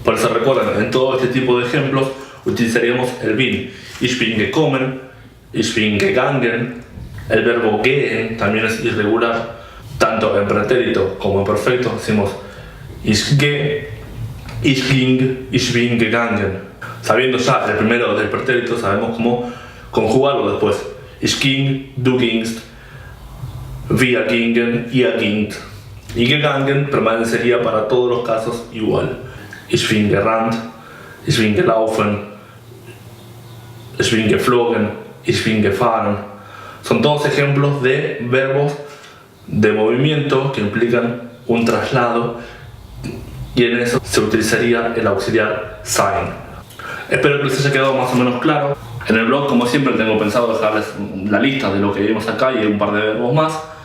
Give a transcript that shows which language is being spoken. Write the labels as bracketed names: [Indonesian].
[Spanish] Por eso recuerden, en todo este tipo de ejemplos utilizaríamos el bin. [German] Ich bin gekommen, ich bin gegangen. [Spanish] El verbo gehen también es irregular, tanto en pretérito como en perfecto. Decimos [German] ich gehe, ich ging, ich bin gegangen. [Spanish] Sabiendo ya el primero del pretérito, sabemos cómo conjugarlo después. [German] Ich ging, du gingst, wir gingen, ihr gingt. [Spanish] Y gegangen permanecería para todos los casos igual. [German] Ich bin gerannt, ich bin gelaufen, ich bin geflogen, ich bin gefahren. [Spanish] Son todos ejemplos de verbos de movimiento que implican un traslado y en eso se utilizaría el auxiliar sein. Espero que les haya quedado más o menos claro. En el blog, como siempre, tengo pensado dejarles la lista de lo que vimos acá y un par de verbos más.